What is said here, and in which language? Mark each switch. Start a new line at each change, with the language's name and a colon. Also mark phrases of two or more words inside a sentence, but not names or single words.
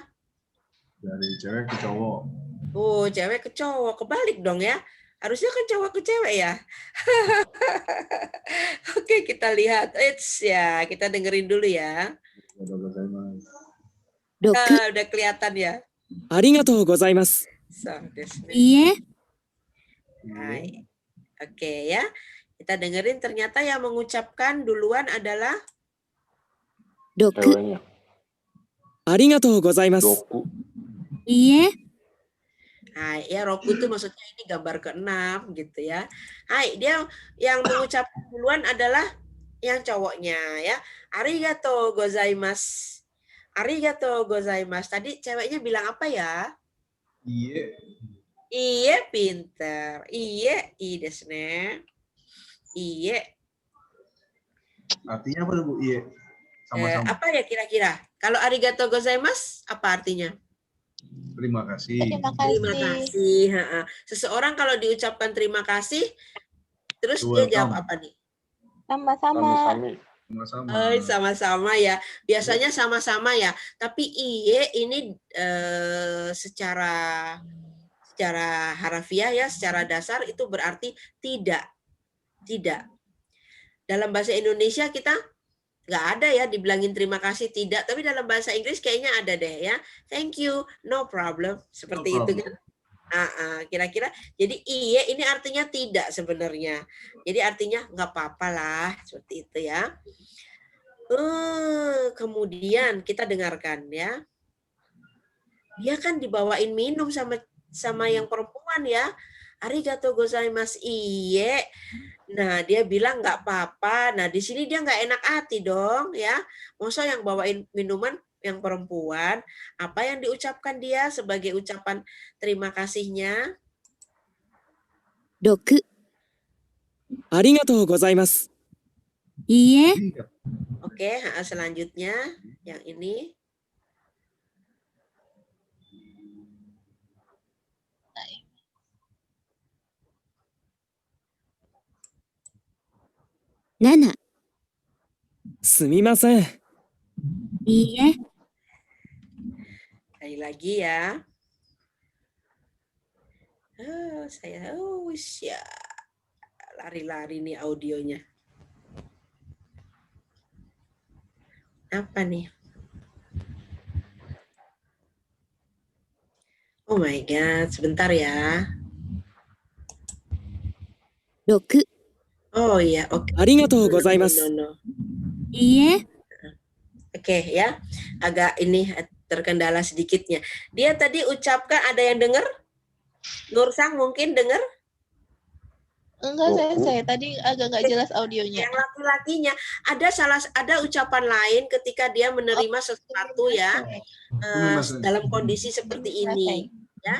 Indonesian: dari cewek ke cowok. Oh, cewek ke cowok. Kebalik dong ya. Harusnya kan cowok ke cewek ya. Oke, kita lihat. Ya, kita dengerin dulu ya. Udah kelihatan ya.
Japanese: ありがとうございます。そう、ですね. いいえ、
Indonesian: Hai. Oke ya. Kita dengerin ternyata yang mengucapkan duluan adalah
Japanese: 6、
Indonesian: Ceweknya.
Japanese: ありがとうございます。 Doku. いいえ、
Indonesian: Hai, ya Roku itu maksudnya ini gambar ke-6 gitu ya. Hai, dia yang mengucapkan duluan adalah yang cowoknya ya.
Japanese: ありがとうございます。ありがとうございます.
Indonesian: Tadi ceweknya bilang apa ya? Iye. Iye, pinter.
Japanese: いいえ、ですね.
Indonesian: Iye. Artinya apa Bu? Iye. Sama-sama. Apa ya kira-kira? Kalau
Japanese: ありがとうございます
Indonesian: apa artinya? Terima kasih. Terima kasih. Seseorang kalau diucapkan terima kasih, terus dia jawab apa nih? Sama-sama. Sama-sama. Sama-sama ya. Biasanya sama-sama ya. Tapi iye ini secara harafiah ya, secara dasar itu berarti tidak. Tidak. Dalam bahasa Indonesia kita Nggak ada ya dibilangin terima kasih, tidak. Tapi dalam bahasa Inggris kayaknya ada deh ya.
English: Thank you, no problem.
Indonesian: Seperti itu problem. kan. Kira-kira. Jadi iye ini artinya tidak sebenarnya. Jadi artinya nggak apa-apa lah. Seperti itu ya. Kemudian kita dengarkan ya. Dia kan dibawain minum sama yang perempuan ya.
Japanese: ありがとうございます, iye.
Indonesian: Nah, dia bilang nggak apa-apa. Nah, di sini dia nggak enak hati dong, ya. Masa yang bawain minuman yang perempuan, apa yang diucapkan dia sebagai ucapan terima kasihnya?
Japanese: 6、ありがとうございます。いいえ、
Indonesian: Iya. Oke, selanjutnya yang ini.
Japanese: 7、すみません。いいえ、
Indonesian: Sekali lagi ya. Ya, lari-lari nih audionya. Apa nih?
English: Oh my God,
Indonesian: sebentar ya.
Japanese: 6、
Indonesian: Oh iya, oke.
Japanese: ありがとうございま No, す。 no. いいえ、
Indonesian: Oke ya, agak ini terkendala sedikitnya. Dia tadi ucapkan, ada yang dengar? Nursang mungkin dengar? Enggak, Sensei. Tadi agak nggak jelas audionya. Yang laki-lakinya ada ucapan lain ketika dia menerima sesuatu ya dalam kondisi seperti ini ya.